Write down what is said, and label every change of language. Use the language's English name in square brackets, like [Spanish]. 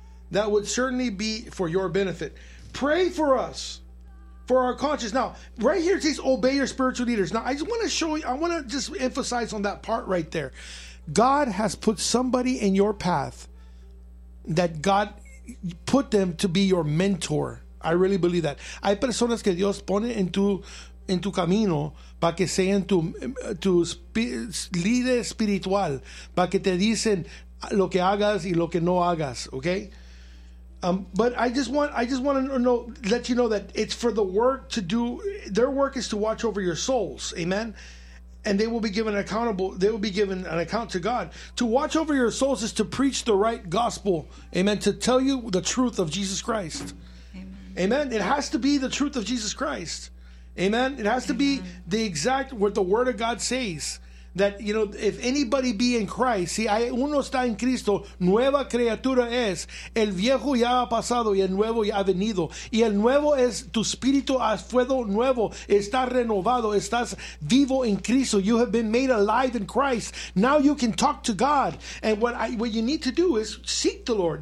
[English] That would certainly be for your benefit. Pray for us. For our conscience. Now, right here it says, obey your spiritual leaders. Now, I just want to show you, I want to just emphasize on that part right there. God has put somebody in your path that God put them to be your mentor. I really believe that. [Spanish] Hay personas que Dios pone en tu camino para que sean tu líder espiritual, para que te dicen lo que hagas y lo que no hagas, okay? [English] But I just want to know, let you know that it's for the work to do. Their work is to watch over your souls, amen. And they will be given accountable. They will be given an account to God. To watch over your souls is to preach the right gospel, amen. To tell you the truth of Jesus Christ, amen. It has to be the truth of Jesus Christ, amen. It has to be the exact what the Word of God says. That, you know, if anybody be in Christ, [Spanish] si hay uno está en Cristo, nueva criatura es, el viejo ya ha pasado y el nuevo ya ha venido. Y el nuevo es tu espíritu ha sido nuevo, está renovado, estás vivo en Cristo. [English] You have been made alive in Christ. Now you can talk to God. And what you need to do is seek the Lord.